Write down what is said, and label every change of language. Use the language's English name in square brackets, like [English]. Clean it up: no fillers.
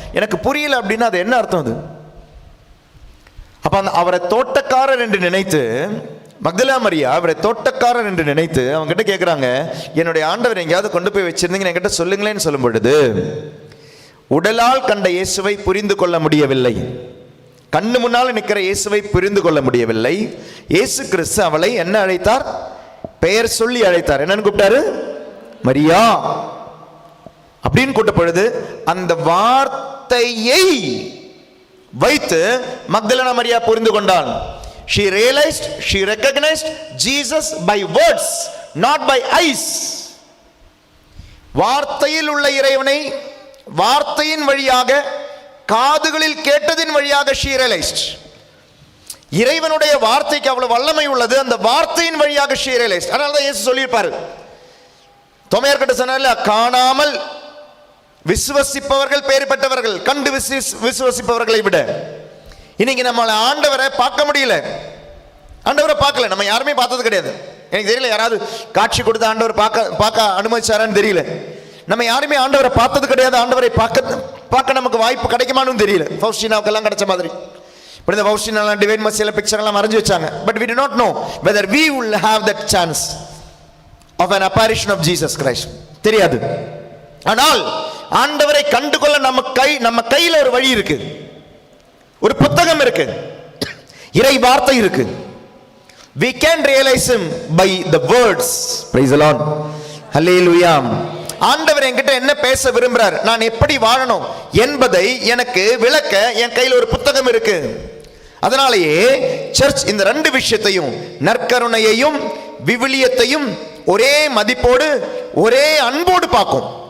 [Tamil] எனக்கு புரியல அப்படின்னா அது என்ன அர்த்தம்? அது அப்போ அவரை தோட்டக்காரர் என்று நினைத்து, மக்தலேனா மரியா அவரை தோட்டக்காரர் என்று நினைத்து அவங்க கிட்ட கேட்குறாங்க, என்னுடைய ஆண்டவர் எங்கேயாவது கொண்டு போய் வச்சிருந்தீங்கன்னு என்கிட்ட சொல்லுங்களேன்னு சொல்லும் பொழுது, உடலால் கண்ட இயேசுவை புரிந்து கொள்ள முடியவில்லை, கண்ணு முன்னால் நிற்கிற இயேசுவை புரிந்து கொள்ள முடியவில்லை. இயேசு கிறிஸ்து அவளை என்ன அழைத்தார்? பெயர் சொல்லி அழைத்தார். என்னன்னு கூப்பிட்டாரு? மரியா அப்படின்னு கூட்ட பொழுது அந்த வார்த்தையை வைத்து மக்தலேனா மரியா புரிந்து கொண்டாள். [English] She realized, she recognized Jesus by words, not by eyes. [Tamil] வார்த்தையில் உள்ள இறைவனை வார்த்தையின் வழியாக, காதுகளில் கேட்டதின் வழியாக [English] she realized. [Tamil] இறைவனுடைய வார்த்தைக்கு அவ்வளவு வல்லமை உள்ளது, அந்த வார்த்தையின் வழியாக [English] she realized. [Tamil] அதனால தான் இயேசு சொல்லியிருப்பாரு, தோமையார்கிட்ட சொன்னார்ல, காணாமல் விசுவசிப்பவர்கள் பேறு பெற்றவர்கள், கண்டு விசுவசிப்பவர்களை விட. இன்னைக்கு நம்மளை ஆண்டவரை பார்க்க முடியல, ஆண்டவரை பார்க்கல, நம்ம யாருமே பார்த்தது கிடையாது. எனக்கு தெரியல யாராவது காட்சி கொடுத்து ஆண்டவர் பார்க்க அனுமதிச்சாரான்னு தெரியல. நம்ம யாருமே ஆண்டவரை பார்த்தது கிடையாது. ஆண்டவரை பார்க்க நமக்கு வாய்ப்பு கிடைக்குமான்னு தெரியல. ஃபவுஸ்டினாவுக்கெல்லாம் கிடைச்ச மாதிரி இப்படி இந்த ஃபவுஸ்டினாலாம் டிவைன் மர்சியில பிக்சர்லாம் வரைஞ்சி வச்சாங்க. [English] But we do not know whether we will have that chance of an apparition of Jesus Christ. [Tamil] தெரியாது. ஆனால் ஆண்டவரை கண்டுகொள்ள நம்ம கையில ஒரு வழி இருக்கு, ஒரு புத்தகம் இருக்கு, இறை வார்த்தை இருக்கு. [English] We can realize him by the words. Praise the Lord. Hallelujah. [Tamil] ஆண்டவர் என்கிட்ட என்ன பேச விரும்புறார், நான் எப்படி வாழணும் என்பதை எனக்கு விளக்க என் கையில் ஒரு புத்தகம் இருக்கு. அதனாலேயே சர்ச் இந்த ரெண்டு விஷயத்தையும், நற்கருணையையும் விவிலியத்தையும் ஒரே மதிப்போடு ஒரே அன்போடு பார்க்கும்.